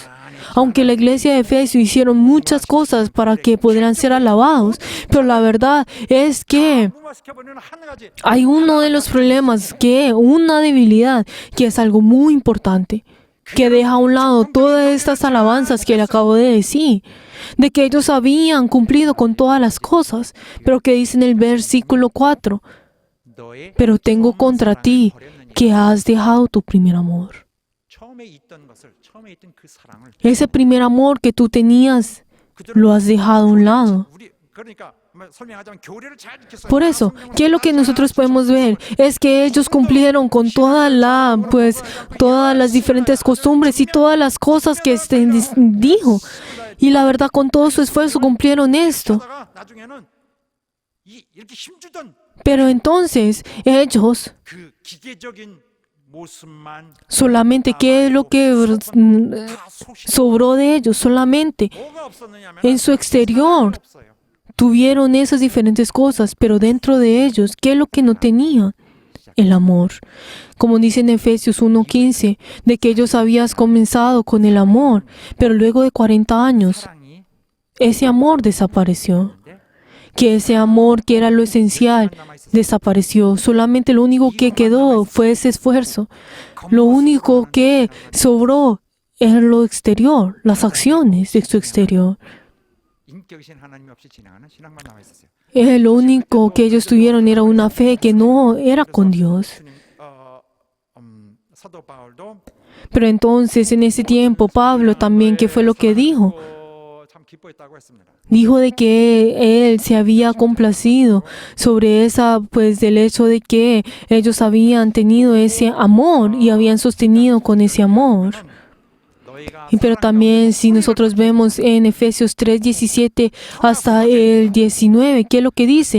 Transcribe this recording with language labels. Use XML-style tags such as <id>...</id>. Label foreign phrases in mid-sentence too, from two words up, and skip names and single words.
<es>Aunque la iglesia de Efesios hicieron muchas cosas para que pudieran ser alabados, pero la verdad es que hay uno de los problemas, una debilidad, que es algo muy importante, que deja a un lado todas estas alabanzas que le acabo de decir, de que ellos habían cumplido con todas las cosas, pero que dice en el versículo 4, pero tengo contra ti que has dejado tu primer amor. Ese primer amor que tú tenías, lo has dejado a un lado.</es> <ko>설명하자면 교례를 잘 지켰어요.</ko> <es>Por eso, ¿qué es lo que nosotros podemos ver? Es que ellos cumplieron con todas las diferentes costumbres y todas las cosas que dijo. Y la verdad, con todo su esfuerzo cumplieron esto.</es> <ko>하다가 나중에는 이렇게 힘주던</ko> <es>Pero entonces, ellos</es> <ko>그 기계적인 모습만</ko> <es>solamente, ¿qué es lo que sobró de ellos? Solamente</es> <ko>뭐가 없었느냐면</ko> <es>en su exterior</es> <ko>없어요.</ko> <es>tuvieron esas diferentes cosas, pero dentro de ellos, ¿qué es lo que no tenían? El amor. Como dice en Efesios 1:15, de que ellos habían comenzado con el amor, pero luego de 40 años,</es> <ko>사랑이</ko> <es>ese amor desapareció. Que ese amor que era lo esencial desapareció. Solamente lo único que quedó fue ese esfuerzo. Lo único que sobró es lo exterior, las acciones de su exterior.</es> <ko>인격이신 하나님 없이 진행하는 신앙만 남아 있었어요.</ko> <es>Lo único que ellos tuvieron era una fe que no era con Dios.</es> <ko>사도 바울도</ko> <es>Pero entonces en ese tiempo Pablo también, ¿qué fue lo que dijo?</es> <ko>참 기뻐했다고 했습니다.</ko> <es>Dijo de que él se había complacido sobre del hecho de que ellos habían tenido ese amor y habían sostenido con ese amor. Pero también si nosotros vemos en Efesios 3:17 hasta el 19, ¿qué es lo que dice?</es>